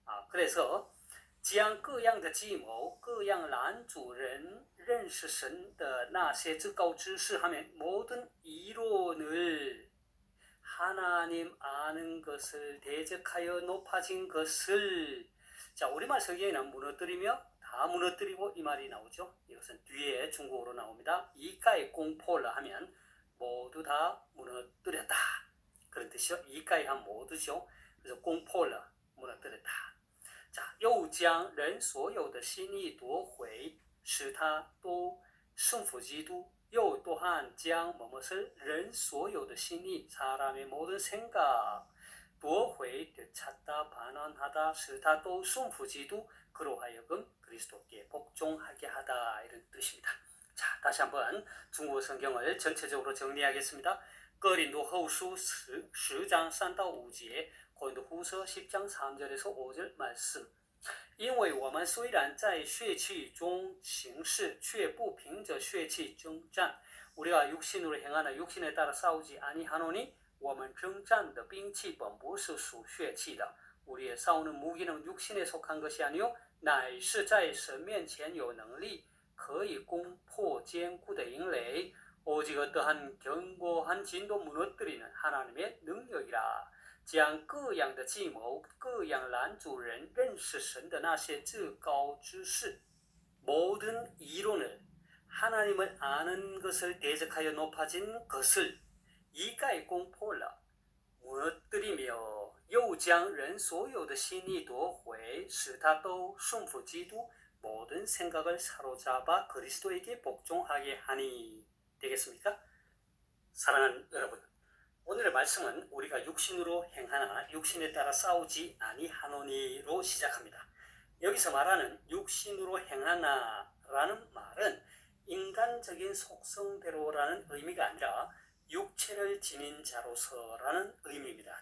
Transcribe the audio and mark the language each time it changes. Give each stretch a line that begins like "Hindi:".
Korean: 그래서
Chinese: 将各样的计谋各样拦阻人认识神的那些至高之事
Korean: 하면 모든 이론을 하나님 아는 것을 대적하여 높아진 것을 자 우리말 성경에는 무너뜨리며 다 무너뜨리고 이 말이 나오죠. 이것은 뒤에 중국어로 나옵니다. 이가의 공포라 하면 모두 다 무너뜨렸다. 그런 뜻이죠. 이가의 한 모두죠. 그래서 공포라 무너뜨렸다. 자,
Chinese: 又将人所有的心意夺回使他都顺服基督
Korean: 又 또한 将 뭐뭇을
Chinese: 人所有的心意
Korean: 사람의 모든 생각
Chinese: 夺回
Korean: 되찾다 반환하다
Chinese: 使他都顺服基督
Korean: 그로 하여금 그리스도께 복종하게 하다 이런 뜻입니다. 자, 다시 한번 중국어 성경을 전체적으로 정리하겠습니다. 고린도후서 10장
Chinese: 3到5节
Korean: 고린도후서 10장 3절에서 5절 말씀
Chinese: 因为我们虽然在血气中行事，却不凭着血气征战。
Korean: 우리가 육신으로 행하나 육신에 따라 싸우지 아니하노니
Chinese: 我们征战的兵器本不是属血气的
Korean: 우리의 싸우는 무기는 육신에 속한 것이 아니요
Chinese: 乃是在神面前有能力可以攻破坚固的营垒
Korean: 오직 어떠한 견고한 진도 무너뜨리는 하나님의 능력이라
Chinese: 将各样的计谋各样拦阻人认识神的那些至高之事
Korean: 모든 이론을 하나님을 아는 것을 대적하여 높아진 것을
Chinese: 一概攻破了
Korean: 무너뜨리며
Chinese: 又将人所有的心意夺回使他都顺服基督
Korean: 모든 생각을 사로잡아 그리스도에게 복종하게 하니 되겠습니까? 사랑하는 여러분, 오늘의 말씀은 우리가 육신으로 행하나 육신에 따라 싸우지 아니하노니로 시작합니다. 여기서 말하는 육신으로 행하나 라는 말은 인간적인 속성대로라는 의미가 아니라 육체를 지닌 자로서라는 의미입니다.